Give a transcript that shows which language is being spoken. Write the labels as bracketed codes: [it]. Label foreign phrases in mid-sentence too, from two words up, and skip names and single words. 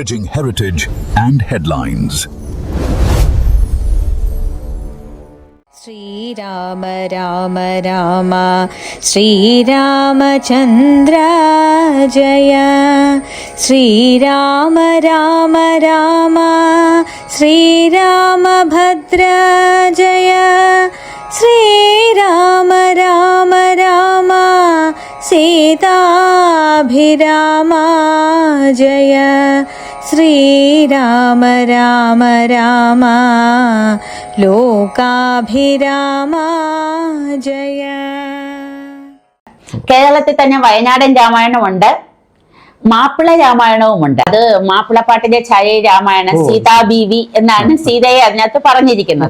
[en] heritage and headlines. [sa] Sri Rama Rama Rama Sri Ramachandra Jaya Sri Rama Rama Rama Sri Ramabhadra Jaya Sri Rama Rama Rama Sita Abhirama Jaya Sri Rama Rama Rama [ml] ലോകാഭിരാമ ജയ. കേരളത്തിൽ തന്നെ വയനാടൻ രാമായണമുണ്ട്, മാപ്പിള രാമായണവുമുണ്ട്. അത് മാപ്പിളപ്പാട്ടിലെ ഛായ രാമായണം, സീതാ ബീവി എന്നാണ് സീതയെ അതിനകത്ത് പറഞ്ഞിരിക്കുന്നത്.